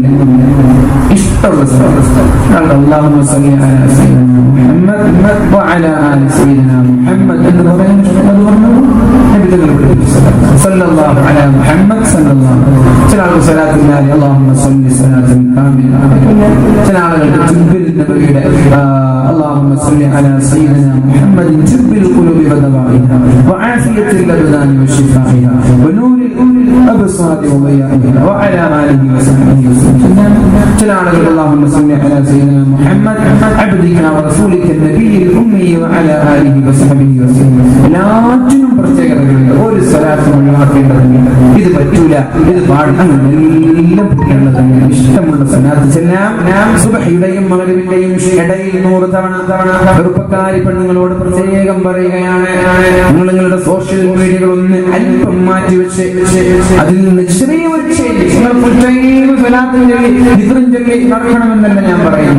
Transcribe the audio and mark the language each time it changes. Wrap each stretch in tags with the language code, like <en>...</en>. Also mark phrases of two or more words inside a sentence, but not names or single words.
<ar>ഇഷ്ടമുള്ള اللهم صل على سيدنا محمد وعلى آل سيدنا محمد</ar> <ml>എന്ന് പറയുന്നത്</ml> <ar>صلى الله على محمد صلى الله</ar> <ml>ചില ആളുകൾ സ്വലാത്തില്ലാതെ</ml> <ar>اللهم صل صلاة كاملة.</ar> <ml>ചില ആളുകൾക്ക് ജിബ്രിൽ നബിയുടെ</ml> <ar>اللهم صل على سيدنا محمد طب القلوب ودوائها وعافية الأبدان وشفائها ونور الأبصار وضيائها وعلى آله وصحبه وسلم. جلال اللهم صل على سيدنا محمد عبدك ورسولك النبي الأمي وعلى آله وصحبه وسلم.</ar> <ml>എല്ലാറ്റിനും പ്രത്യേകതകളുണ്ട്. ഒരു സ്വലാത്തും ഒഴിവാക്കേണ്ടതുണ്ട്. ഇത് പറ്റൂല, ഇത് പാടാൻ എല്ലാം പറ്റേണ്ടതുണ്ട്. ഇഷ്ടമുള്ള സ്വലാത്ത് ചെല്ലാം. സുബ്ഹിയുടെയും മഗ്രിബിന്റെയും ഇടയിൽ 100 തവണ ചെറുപ്പക്കാരി പെണ്ണുങ്ങളോട് പ്രത്യേകം പറയുകയാണ്, നിങ്ങളുടെ സോഷ്യൽ മീഡിയകൾ ഒന്ന് അല്പം മാറ്റിവെച്ച് അതിൽ നിന്ന് നടക്കണമെന്നല്ല ഞാൻ പറയുന്നു.</ml>